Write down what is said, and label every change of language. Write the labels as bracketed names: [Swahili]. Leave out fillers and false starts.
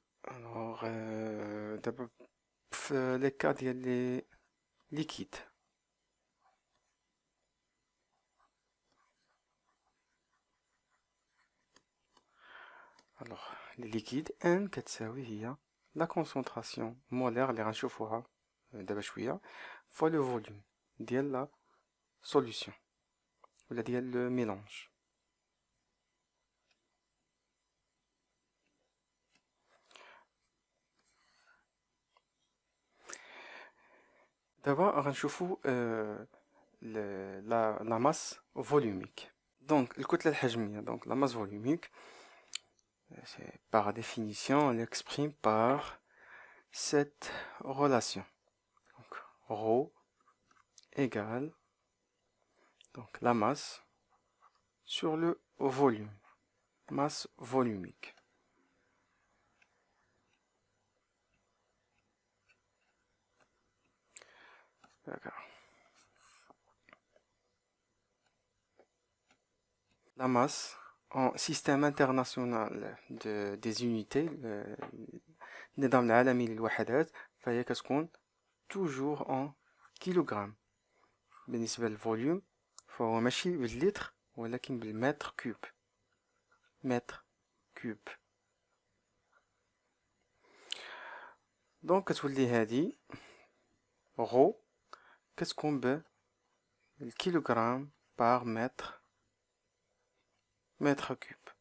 [Arabic] الوغ دابا في لي كا ديال لي ليكيد، الوغ لي ليكيد ان كتساوي هي لا كونسونطراسيون مولير اللي غنشوفوها دابا شويه فوا لو فوليوم ديال لا سوليوشن ولا ديال لو ميلونج. دابا غنشوفو لا ماس فوليوميك. [French] دونك [Arabic] الكتلة الحجمية، [French] دونك la masse volumique, c'est par définition, on l'exprime par cette relation. Donc, ρ égale donc la masse sur le volume, masse volumique. D'accord. La masse en système international des unités [Arabic] النظام العالمي للوحدات فهي كتكون [French] toujours en كيلوغرام. [Arabic] بالنسبة للفوليوم فهو ماشي باللتر ولكن بالمتر كوب، متر كوب. دونك كتولي هادي غو كتكون بالكيلوغرام بار متر كوب.